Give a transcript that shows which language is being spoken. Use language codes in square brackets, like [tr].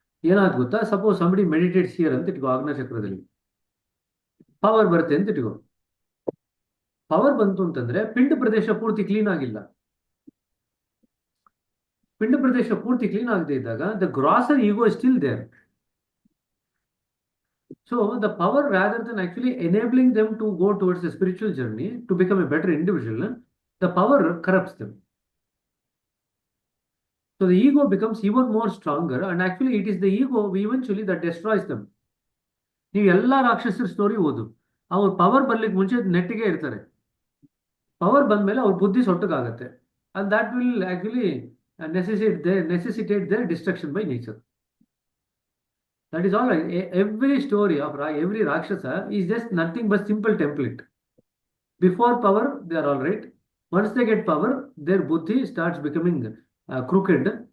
[kn] ಏನಾದ್ ಗೊತ್ತಾ? [en] suppose somebody meditates here [kn] ಅಂತ ಇಟ್ಕೋ, ಆಗ್ನೇಯ ಚಕ್ರದಲ್ಲಿ ಪವರ್ ಬರುತ್ತೆ ಅಂತ ಇಟ್ಕೋ. ಪವರ್ ಬಂತು ಅಂತಂದ್ರೆ ಪಿಂಡ ಪ್ರದೇಶ ಪೂರ್ತಿ ಕ್ಲೀನ್ ಆಗಿಲ್ಲ. ಪಿಂಡ ಪ್ರದೇಶ ಪೂರ್ತಿ ಕ್ಲೀನ್ ಆಗದೆ ಇದ್ದಾಗ [en] The grosser ego is still there. So the power, rather than actually enabling them to go towards a spiritual journey to become a better individual, the power corrupts them. So the ego becomes even more stronger, and actually it is the ego eventually that destroys them. [kn] ನೀವು ಎಲ್ಲ ರಾಕ್ಷಸರ story ಓದು, ಅವ್ರ power ಬರ್ಲಿಕ್ಕೆ ಮುಂಚೆ ನೆಟ್ಟಿಗೆ ಇರ್ತಾರೆ. Power ಬಂದ್ಮೇಲೆ ಅವ್ರ ಬುದ್ಧಿ ಸೊಟ್ಟಗಾಗತ್ತೆ, [en] and that will actually necessitate their destruction by nature. That is all right. Every story of every Rakshasa is just nothing but simple template. Before power, they are all right. Once they get power, their buddhi starts becoming crooked.